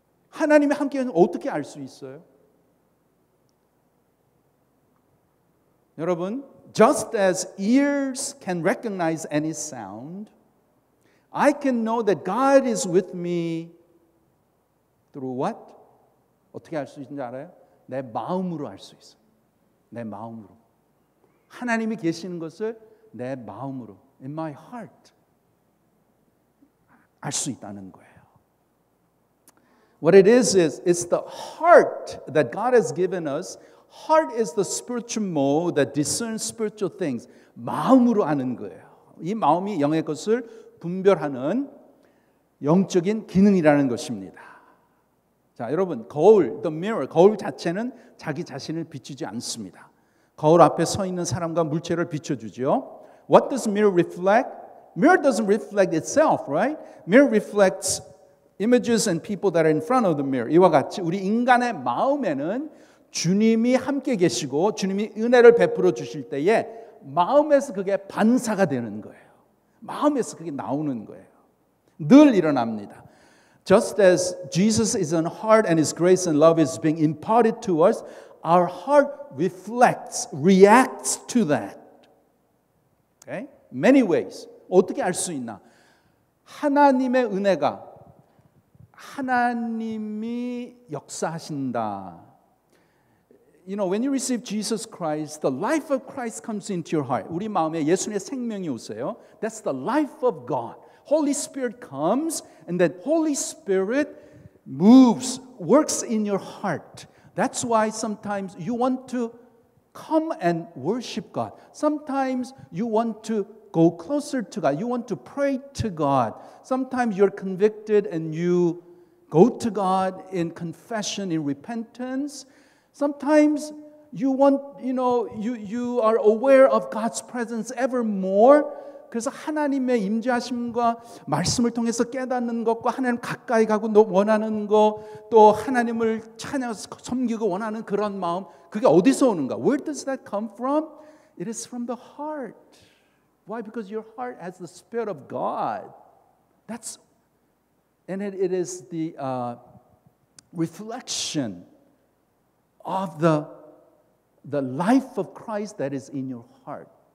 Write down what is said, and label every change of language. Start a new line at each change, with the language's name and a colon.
Korean: 하나님이 함께 어떻게 알 수 있어요?
English: 여러분, just as ears can recognize any sound, I can know that God is with me through what?
Korean: 어떻게 알 수 있는지 알아요? 내 마음으로 알 수 있어요. 내 마음으로. 하나님이 계시는 것을 내 마음으로,
English: in my heart,
Korean: 알 수 있다는 거예요.
English: What it is it's the heart that God has given us, Heart is the spiritual mode that discerns spiritual things.
Korean: 마음으로 아는 거예요. 이 마음이 영의 것을 분별하는 영적인 기능이라는 것입니다. 자, 여러분, 거울, the mirror, 거울 자체는 자기 자신을 비추지 않습니다. 거울 앞에 서 있는 사람과 물체를 비춰주죠.
English: What does mirror reflect? Mirror doesn't reflect itself, right? Mirror reflects images and people that are in front of the mirror.
Korean: 이와 같이 우리 인간의 마음에는 주님이 함께 계시고 주님이 은혜를 베풀어 주실 때에 마음에서 그게 반사가 되는 거예요. 마음에서 그게 나오는 거예요. 늘 일어납니다.
English: Just as Jesus is in heart and His grace and love is being imparted to us, our heart reflects, reacts to that. Okay? Many ways.
Korean: 어떻게 알 수 있나? 하나님의 은혜가 하나님이 역사하신다.
English: You know, when you receive Jesus Christ, the life of Christ comes into your heart.
Korean: 우리 마음에 예수님의 생명이 오세요.
English: That's the life of God. Holy Spirit comes, and that Holy Spirit moves, works in your heart. That's why sometimes you want to come and worship God. Sometimes you want to go closer to God. You want to pray to God. Sometimes you're convicted and you go to God in confession, in repentance. Sometimes you want, you are aware of God's presence ever more.
Korean: 그래서 하나님의 임재하심과 말씀을 통해서 깨닫는 것과 하나님 가까이 가고 원하는 것, 또 하나님을 찬양해서 섬기고 원하는 그런 마음, 그게 어디서 오는가?
English: Where does that come from? It is from the heart. Why? Because your heart has the Spirit of God. And it is the reflection of the life of Christ that is in your heart.